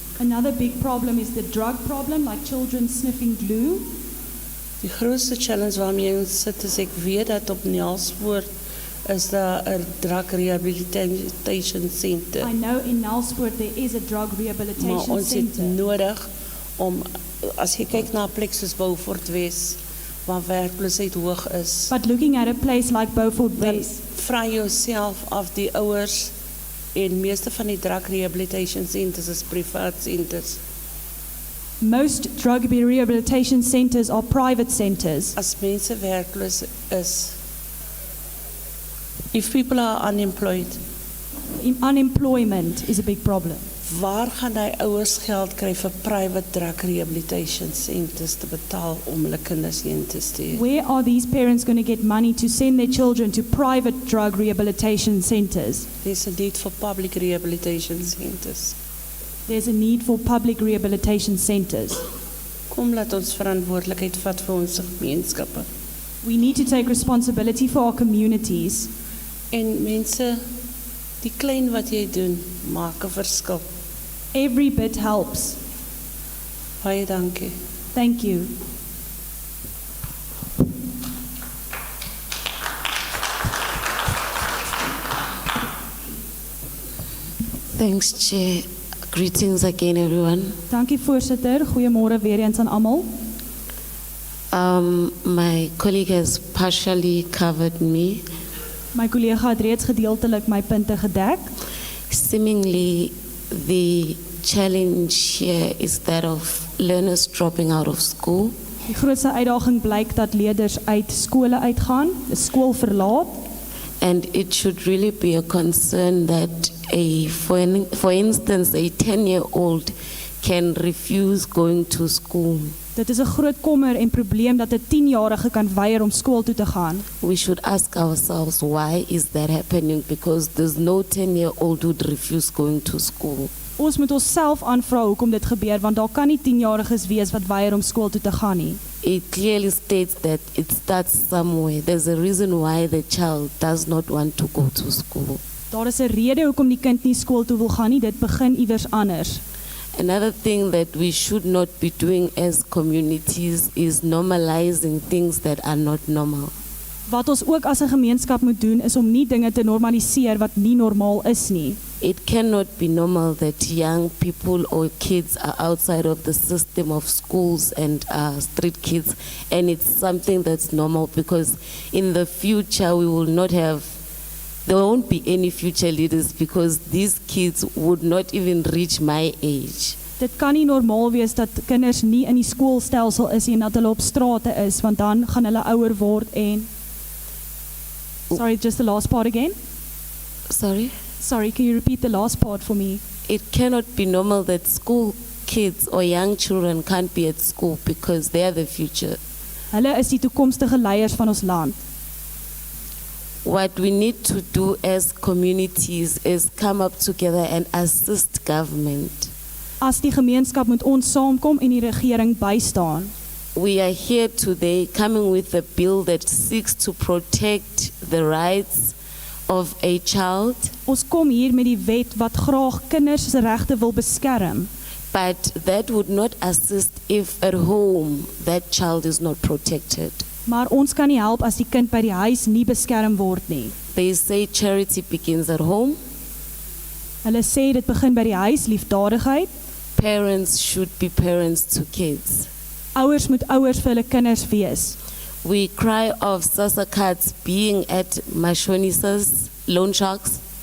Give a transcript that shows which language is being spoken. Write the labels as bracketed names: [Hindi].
[English] Another big problem is the drug problem, like children sniffing glue. [Afrikaans] Die grootste challenge waarmee ons sit is ek weet dat op Nelspoort is daar 'n drug rehabilitation center. [English] I know in Nelspruit there is a drug [Afrikaans] Maar [English] rehabilitation [Afrikaans] ons het [English] center. [Afrikaans] nodig om, as jy kyk na 'n plek soos Beaufort Wes waar werkloosheid hoog is, [English] But looking at a place like Beaufort [Afrikaans] dan [English] West, [Afrikaans] vra jouself af die ouers en meeste van die drug rehabilitation centers is privaat centers. [English] most drug rehabilitation centers are private centers. [Afrikaans] As mense werkloos is, [English] if people are unemployed, Unemployment is a big problem. [Afrikaans] waar gaan die ouers geld kry vir private drug rehabilitation centers te betaal om hulle kinders heen te stuur? [English] Where are these parents going to get money to send their children to private drug rehabilitation centers? There's a need for public rehabilitation centers. There's a need for public rehabilitation centers. [Afrikaans] Kom laat ons verantwoordelikheid vat vir ons gemeenskappe. [English] We need to take responsibility for our communities. [Afrikaans] En mense, die klein wat jy doen, maak 'n verskil. [English] Every bit helps. [Afrikaans] Baie dankie. [English] Thank you. Thanks, Chair. Greetings again, everyone. [Afrikaans] Dankie voorsitter. Goeiemôre weer eens aan almal. [English] My colleague has partially covered me. [Afrikaans] My kollega het reeds gedeeltelik my punte gedek. [English] Seemingly, the challenge here is that of learners dropping out of school. [Afrikaans] Die grootste uitdaging blyk dat leerders uit skole uitgaan, die skool verlaat. [English] And it should really be a concern that for instance, a 10-year-old can refuse going to school. [Afrikaans] Dit is 'n groot kommer en probleem dat 'n 10-jarige kan weier om skool toe te gaan. [English] We should ask ourselves, why is that happening? Because there's no 10-year-old who would refuse going to school. [Afrikaans] Ons moet onsself aanvra hoekom dit gebeur, want daar kan nie 10-jariges wees wat weier om skool toe te gaan nie. [English] It clearly states that it starts somewhere. There's a reason why the child does not want to go to school. [Afrikaans] Daar is 'n rede hoekom die kind nie skool toe wil gaan nie, dit begin iewers anders. [English] Another thing that we should not be doing as communities is normalizing things that are not normal. [Afrikaans] Wat ons ook as 'n gemeenskap moet doen is om nie dinge te normaliseer wat nie normaal is nie. [English] It cannot be normal that young people or kids are outside of the system of schools and street kids, and it's something that's normal because in the future we will not have, there won't be any future leaders because these kids would not even reach my age. [Afrikaans] Dit kan nie normaal wees dat kinders nie in die skoolstelsel is en dat hulle op strate is, want dan gaan hulle ouer word en... [English] Sorry, just the last part again? Sorry? Sorry, can you repeat the last part for me? It cannot be normal that school kids or young children can't be at school because they are the future. [Afrikaans] Hulle is die toekomstige leiers van ons land. [English] What we need to do as communities is come up together and assist government. [Afrikaans] As die gemeenskap moet ons saamkom en die regering bystaan. [English] We are here today coming with a bill that seeks to protect the rights of a child. [Afrikaans] Ons kom hier met die wet wat graag kinders se regte wil beskerm. [English] But that would not assist if at home that child is not protected. [Afrikaans] Maar ons kan nie help as die kind by die huis nie beskerm word nie. [English] They say charity begins at home. [Afrikaans] Hulle sê dit begin by die huis, liefdadigheid. [English] Parents should be parents to kids. [Afrikaans] Ouers moet ouers vir hulle kinders wees. [English] We cry of SASSA cards being at Mashonisas, loan sharks.